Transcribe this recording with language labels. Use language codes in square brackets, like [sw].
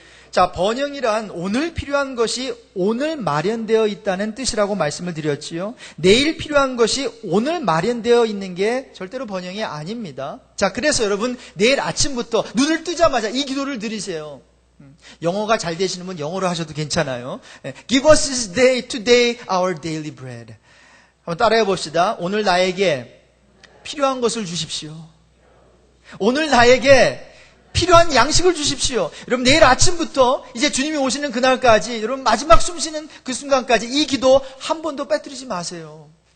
[ko] 자, 번영이란 오늘 필요한 것이 오늘 마련되어 있다는 뜻이라고 말씀을 드렸지요. 내일 필요한 것이 오늘 마련되어 있는 게 절대로 번영이 아닙니다. 자, 그래서 여러분 내일 아침부터 눈을 뜨자마자 이 기도를 드리세요. 영어가 잘 되시는 분 영어로 하셔도 괜찮아요. [en] Give us this day, today, our daily bread. [ko] 한번 따라해 봅시다. 오늘 나에게 필요한 것을 주십시오. 오늘 나에게 필요한 양식을 주십시오. 여러분 내일 아침부터 이제 주님이 오시는 그날까지, 여러분 마지막 숨 쉬는 그 순간까지 이 기도 한 번도 빼뜨리지 마세요.